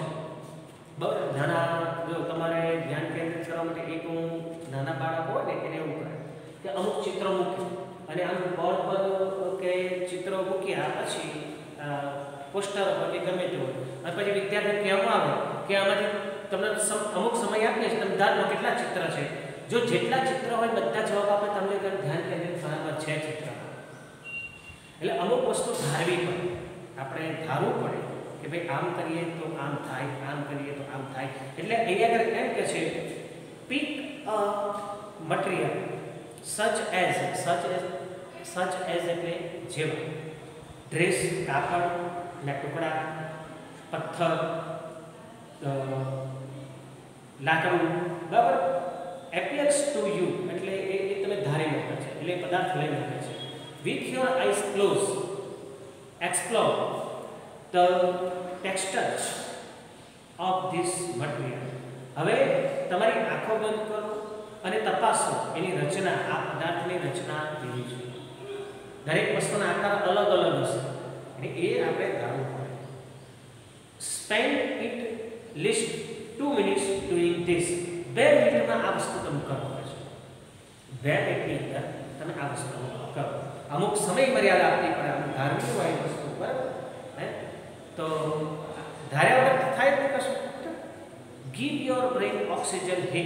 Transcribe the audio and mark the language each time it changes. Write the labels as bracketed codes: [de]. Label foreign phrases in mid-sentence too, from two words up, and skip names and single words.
[gu] બરાબર, નાના જો તમારે ધ્યાન કેન્દ્રિત કરવા માટે એક નાના બાળકો હોય ને એને એવું કરે કે અમુક ચિત્રો મૂકી અને આમ બોર્ડ પર કે ચિત્રો મૂક્યા પછી પોસ્ટર હોય કે ગમે તે હોય અને પછી વિદ્યાર્થીને કહેવામાં આવે કે આમાંથી તમને અમુક સમય આપીએ છીએ, તમે ધારો કેટલા ચિત્ર છે. જો જેટલા ચિત્ર હોય બધા જવાબ આપે તમને ધ્યાન કેન્દ્રિત બરાબર છે ચિત્રમાં. એટલે અમુક વસ્તુ ધારવી પડે, આપણે ધારવું પડે કે ભાઈ આમ કરીએ તો આમ થાય, આમ કરીએ તો આમ થાય. એટલે અહીંયા આગળ એમ કે છે [en] pick a material such as [gu] એટલે જેવા ડ્રેસ, કાપડ ના ટુકડા, પથ્થર પથ્થર, લાકડું, બરાબર, [en] appears to you [gu] એટલે એ તમે ધારી લો છે, એટલે પદાર્થ લઈ લો છે. [en] With your eyes closed, explore the textures of this material. [gu] હવે તમારી આંખો બંધ કરો અને તપાસો એની રચના, આ પદાર્થની રચના કેવી છે. દરેક વસ્તુના આકાર અલગ અલગ હશે અને એ આપણે ધારવું પડે. [en] Spend it least 2 minutes doing this. [gu] 2 મિનિટમાં આ વસ્તુ તમે કરો છે. 2 મિનિટની અંદર તમે આ વસ્તુ કરો. અમુક સમય મર્યાદા આપવી પડે, અમુક ધારવી હોય એ વસ્તુ, બરાબર હે. તો ધાર્યા વગર થાય જ કશું. [en] give your brain oxygen hit.